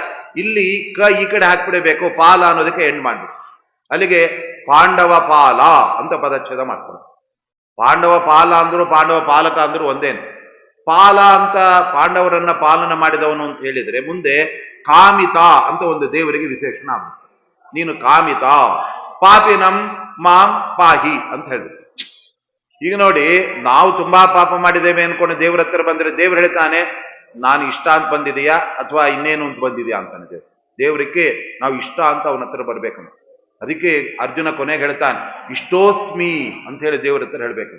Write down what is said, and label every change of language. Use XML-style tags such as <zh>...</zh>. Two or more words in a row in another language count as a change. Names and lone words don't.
<kn>ಇಲ್ಲಿ ಈ ಕಡೆ ಹಾಕ್ಬಿಡಬೇಕು, ಪಾಲ ಅನ್ನೋದಕ್ಕೆ ಎಂಡ್ ಮಾಡ್ಬೇಕು. ಅಲ್ಲಿಗೆ ಪಾಂಡವ ಪಾಲ ಅಂತ ಪದಚ್ಛೇದ ಮಾಡ್ಕೊಳ್ಳೋದು. ಪಾಂಡವ ಪಾಲ ಅಂದ್ರು ಪಾಂಡವ ಪಾಲಕ ಅಂದ್ರು ಒಂದೇನು. ಪಾಲ ಅಂತ ಪಾಂಡವರನ್ನ ಪಾಲನ ಮಾಡಿದವನು ಅಂತ ಹೇಳಿದ್ರೆ, ಮುಂದೆ ಕಾಮಿತ ಅಂತ ಒಂದು ದೇವರಿಗೆ ವಿಶೇಷಣ ಆಗುತ್ತೆ. ನೀನು ಕಾಮಿತ,</kn> <sa>ಪಾಪಿನಂ ಮಾಂ ಪಾಹಿ</sa> <kn>ಅಂತ ಹೇಳಿದ್ರು. ಈಗ ನೋಡಿ, ನಾವು ತುಂಬಾ ಪಾಪ ಮಾಡಿದ್ದೇವೆ ಅನ್ಕೊಂಡು ದೇವ್ರ ಹತ್ರ ಬಂದ್ರೆ ದೇವ್ರು ಹೇಳ್ತಾನೆ, ನಾನು ಇಷ್ಟ ಅಂತ ಬಂದಿದೆಯಾ ಅಥವಾ ಇನ್ನೇನು ಅಂತ ಬಂದಿದ್ಯಾ ಅಂತಾನೆ ದೇವ್ರಿಗೆ ನಾವು ಇಷ್ಟ ಅಂತ ಅವನ ಹತ್ರ ಬರ್ಬೇಕಂತ. ಅದಕ್ಕೆ ಅರ್ಜುನ ಕೊನೆಗೆ ಹೇಳ್ತಾನೆ, ಇಷ್ಟೋಸ್ಮಿ ಅಂತ ಹೇಳಿ ದೇವ್ರ ಹತ್ರ ಹೇಳ್ಬೇಕಂತ.</kn>